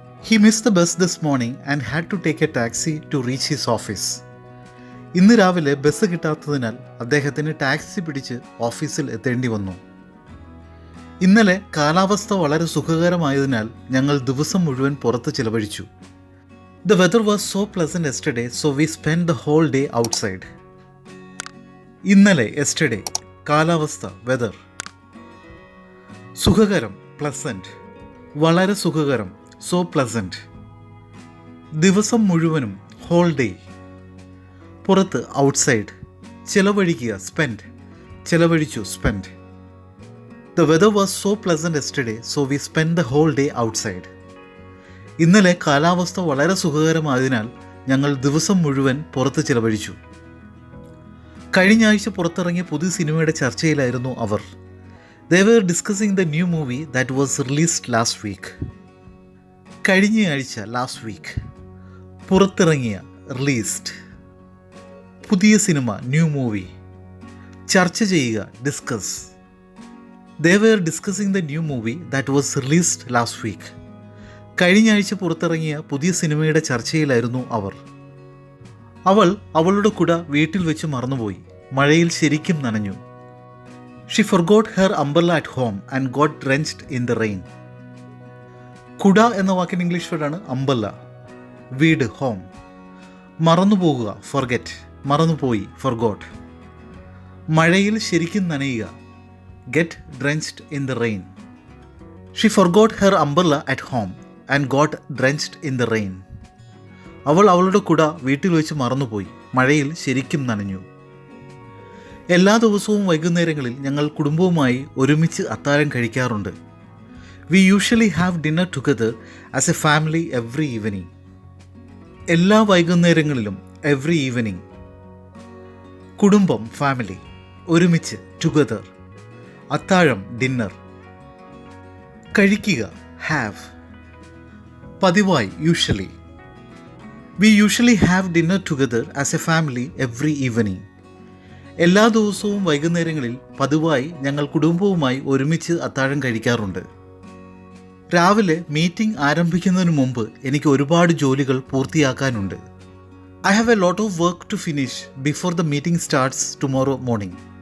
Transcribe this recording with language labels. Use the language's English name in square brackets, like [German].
[English] He missed the bus this morning and had to take a taxi to reach his office. [Malayalam] ഇന്ന് രാവിലെ bus കിട്ടാത്തതിനാൽ അദ്ദേഹത്തിന് taxi പിടിച്ച് ഓഫീസിൽ എത്തേണ്ടി വന്നു. ഇന്നലെ കാലാവസ്ഥ വളരെ സുഖകരമായതിനാൽ ഞങ്ങൾ ദിവസം മുഴുവൻ പുറത്ത് ചിലവഴിച്ചു. [English] The weather was so pleasant yesterday, so we spent the whole day outside. [Malayalam] ഇന്നലെ, yesterday. കാലാവസ്ഥ, weather. സുഖകരം, pleasant. വളരെ സുഖകരം, so pleasant. ദിവസം മുഴുവനും, whole day. പുറത്ത്, outside. ചിലവഴിക്കുക, spend. ചിലവഴിച്ചു, spend. [English] The weather was so pleasant yesterday, so we spent the whole day outside. [Malayalam] ഇന്നലെ കാലാവസ്ഥ വളരെ സുഖകരമായതിനാൽ ഞങ്ങൾ ദിവസം മുഴുവൻ പുറത്ത് ചിലവഴിച്ചു. കഴിഞ്ഞ ആഴ്ച പുറത്തിറങ്ങിയ പുതിയ സിനിമയുടെ ചർച്ചയിലായിരുന്നു അവർ. [English] They were discussing the new movie that was released last week. [Malayalam] കഴിഞ്ഞ ആഴ്ച, ലാസ്റ്റ് വീക്ക്. പുറത്തിറങ്ങിയ, റിലീസ്ഡ്. പുതിയ സിനിമ, ന്യൂ മൂവി. ചർച്ച ചെയ്യുക, discuss. [English] They were discussing the new movie that was released last week. [Malayalam] കഴിഞ്ഞ ആഴ്ച പുറത്തിറങ്ങിയ പുതിയ സിനിമയുടെ ചർച്ചയിലായിരുന്നു അവർ. അവൾ അവളുടെ കുട വീട്ടിൽ വെച്ച് മറന്നുപോയി. മഴയിൽ ശരിക്കും നനഞ്ഞു. [English] She forgot her umbrella at home and got drenched in the rain. [Malayalam] കുട എന്ന വാക്കിന് ഇംഗ്ലീഷ് വേർഡാണ് അംബല്ല. വീട്, ഹോം. മറന്നുപോകുക, ഫൊർഗെറ്റ്. മറന്നുപോയി, ഫൊർഗോട്ട്. മഴയിൽ ശരിക്കും നനയുക, [English] Get drenched in the rain. She forgot her umbrella at home and got drenched in the rain. [Malayalam] അവൾ അവളുടെ കുട വീട്ടിൽ വെച്ച് മറന്നുപോയി. മഴയിൽ ശരിക്കും നനഞ്ഞു. എല്ലാ ദിവസവും വൈകുന്നേരങ്ങളിൽ ഞങ്ങൾ കുടുംബവുമായി ഒരുമിച്ച് അത്താഴം കഴിക്കാറുണ്ട്. [English] We usually have dinner together as a family every evening. [Malayalam] എല്ലാ വൈകുന്നേരങ്ങളിലും, every evening. കുടുംബം, ഫാമിലി. ഒരുമിച്ച്, together. അത്താഴം, ഡിന്നർ. കഴിക്കുക, have. പതിവായി, usually. [English] We usually have dinner together as a family every evening. [Malayalam] എല്ലാ ദിവസവും വൈകുന്നേരങ്ങളിൽ പതിവായി ഞങ്ങൾ കുടുംബവുമായി ഒരുമിച്ച് അത്താഴം കഴിക്കാറുണ്ട്. രാവിലെ മീറ്റിംഗ് ആരംഭിക്കുന്നതിന് മുമ്പ് എനിക്ക് ഒരുപാട് ജോലികൾ പൂർത്തിയാക്കാനുണ്ട്. [English] I have a lot of work to finish before the meeting starts tomorrow morning.